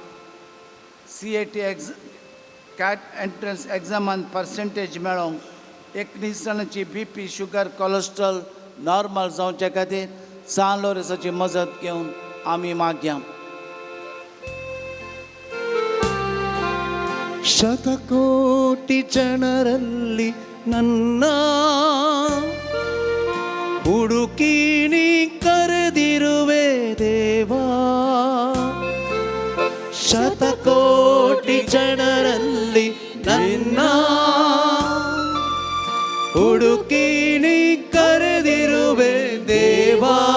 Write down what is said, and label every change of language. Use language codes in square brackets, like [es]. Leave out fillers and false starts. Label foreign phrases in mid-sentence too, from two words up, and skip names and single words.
[kok] CAT [en] CAT entrance examांत [kok] पर्सेंटेज मेळोवंक 19 जाणांची [en] BP sugar cholesterol normal [kok] जावचे खातीर सान लोरेसाची मजत घेवन आमी मागया. [kn] ಶತಕೋಟಿ ಜನರಲ್ಲಿ ನನ್ನ ಹುಡುಕಿ ನೀ ಕರೆದಿರುವೆ ದೇವಾ. ಶತಕೋಟಿ ಜನರಲ್ಲಿ ನನ್ನ ಹುಡುಕಿ ನೀ ಕರೆದಿರುವೆ ದೇವಾ.